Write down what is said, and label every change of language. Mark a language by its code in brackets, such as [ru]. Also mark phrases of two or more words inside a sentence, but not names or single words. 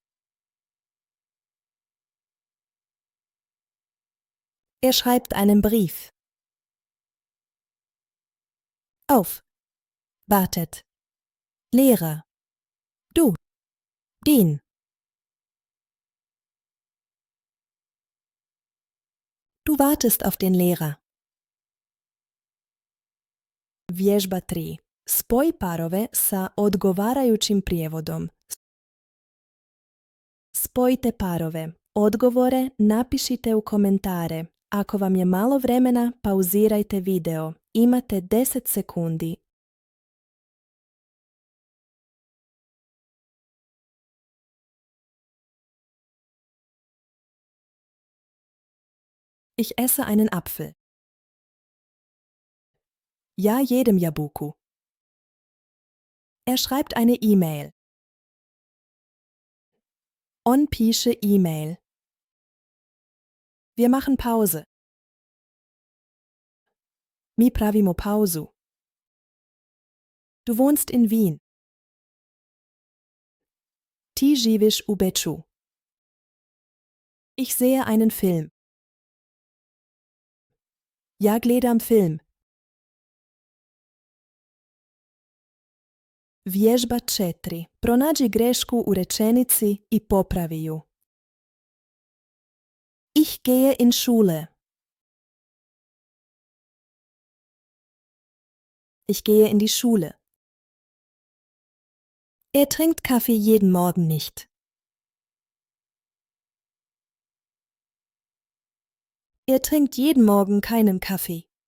[de] Er schreibt einen Brief. Auf. Wartet. Lehrer. Du. Den. Du wartest auf den Lehrer. [hr] Vježba 3. Spoj parove sa odgovarajućim prijevodom. Spojite parove. Odgovore napišite u komentare. Ako vam je malo vremena, pauzirajte video. Imate 10 sekundi. [de] Ich esse einen Apfel. [hr] Ja, jedem Jabuku. [de] Er schreibt eine E-Mail. [hr] On piše E-Mail. [de] Wir machen Pause. [hr] Mi pravimo pauzu. [de] Du wohnst in Wien. [hr] Ti živiš u Beču. [de] Ich sehe einen Film. Ja, [hr] gledam film. Vježba 4. Pronađi grešku u rečenici i popravi ju. [de] Ich gehe in Schule. Ich gehe in die Schule. Er trinkt Kaffee jeden Morgen nicht. Er trinkt jeden Morgen keinen Kaffee.